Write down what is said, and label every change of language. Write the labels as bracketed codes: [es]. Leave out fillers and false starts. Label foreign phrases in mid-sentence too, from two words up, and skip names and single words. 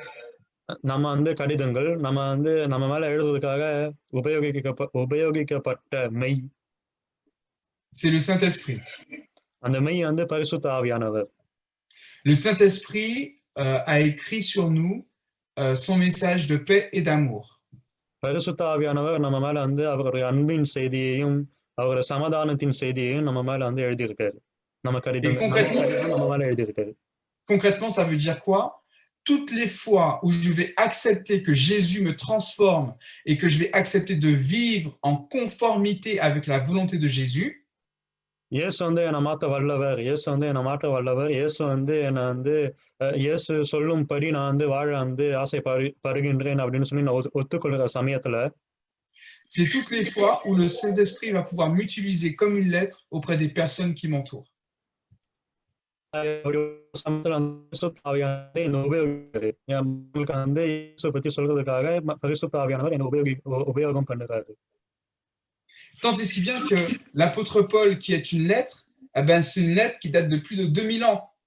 [ta] நம்ம வந்து கடிதங்கள் நம்ம வந்து நம்ம மேல எழுதுவதற்காக உபயோகிக்கப்பட்ட மெய். [fr] C'est le Saint-Esprit. [ta] அந்த மெய் வந்து பரிசுத்த ஆவியானவர். [fr] Le Saint-Esprit a écrit sur nous son message de paix et d'amour. [ta] பரிசுத்த ஆவியானவர் நம்ம மேல வந்து அவருடைய அன்பின் செய்தியையும் அவருடைய சமாதானத்தின் செய்தியையும் நம்ம மேல வந்து எழுதியிருக்காரு. நம்ம கடிதங்கள் நம்ம மேல எழுதியிருக்காரு. [fr] Concrètement, ça veut dire quoi? Toutes les fois où je vais accepter que Jésus me transforme et que je vais accepter de vivre en conformité avec la volonté de Jésus, [ta] இயேசு வந்து என்னை மாற்ற வல்லவர், இயேசு வந்து என்னை மாற்ற வல்லவர், இயேசு வந்து என்னை வந்து இயேசு சொல்லும்படி நான் வந்து வாழ வந்து ஆசைப்படுகின்றேன் அப்படின்னு சொல்லி நான் ஒத்துக்கொள்கிற சமயத்துல [fr] c'est toutes les fois où le Saint-Esprit va pouvoir m'utiliser comme une lettre auprès des personnes qui m'entourent. Tant et si bien que l'apôtre Paul, qui est une lettre, eh ben, c'est une lettre qui date de plus de 2000 ans.